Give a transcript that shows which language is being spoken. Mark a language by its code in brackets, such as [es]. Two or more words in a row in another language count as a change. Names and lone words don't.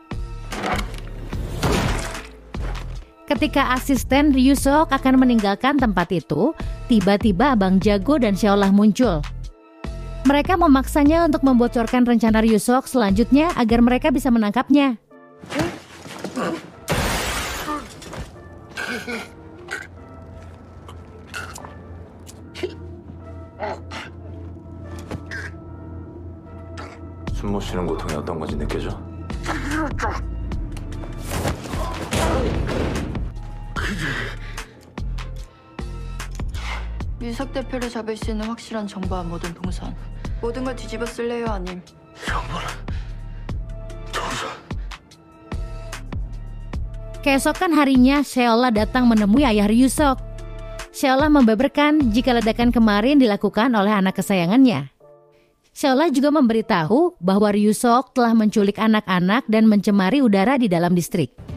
[id] Ketika asisten Ryusok akan meninggalkan tempat itu, tiba-tiba Abang Jago dan Sheolah muncul. Mereka memaksanya untuk membocorkan rencana Ryusok selanjutnya agar mereka bisa menangkapnya. [ko] 숨 못 쉬는 고통이 어떤 건지 느껴져? 유석 대표를 잡을 수 있는 확실한 정보와 모든 동선. 모든 걸 뒤집어 쓸래요, 아님? 정보는 동선. [id] Keesokan harinya, Sheolah datang menemui ayah Ryusok. Sheolah membeberkan jika ledakan kemarin dilakukan oleh anak kesayangannya. Seolah juga memberitahu bahwa Ryu-sok telah menculik anak-anak dan mencemari udara di dalam distrik.